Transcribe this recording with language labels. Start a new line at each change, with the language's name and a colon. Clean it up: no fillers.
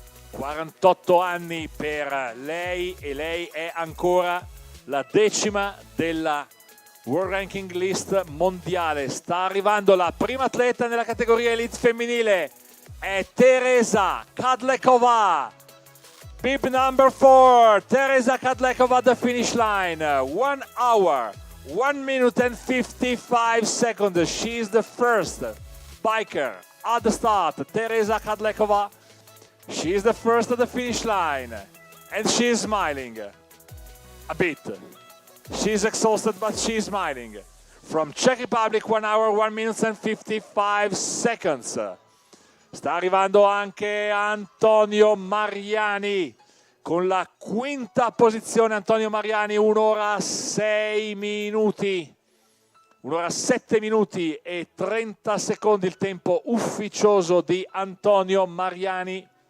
Italian: 48 anni per lei, e lei è ancora la 10ª della World Ranking List mondiale. Sta arrivando la prima atleta nella categoria Elite femminile, è Teresa Kadlekova.
English: Bib number 4, Teresa Kadlekova, the finish line. 1 hour, 1 minute and 55 seconds. She is the first biker at the start. Teresa Kadlekova. She is the first at the finish line, and she is smiling a bit. She is exhausted, but she is smiling. From Czech Republic, 1 hour, 1 minute and 55 seconds.
Italian: Sta arrivando anche Antonio Mariani con la 5ª posizione. Antonio Mariani, 1 ora 6 minuti. 1 ora 7 minuti e 30 secondi il tempo ufficioso di Antonio Mariani.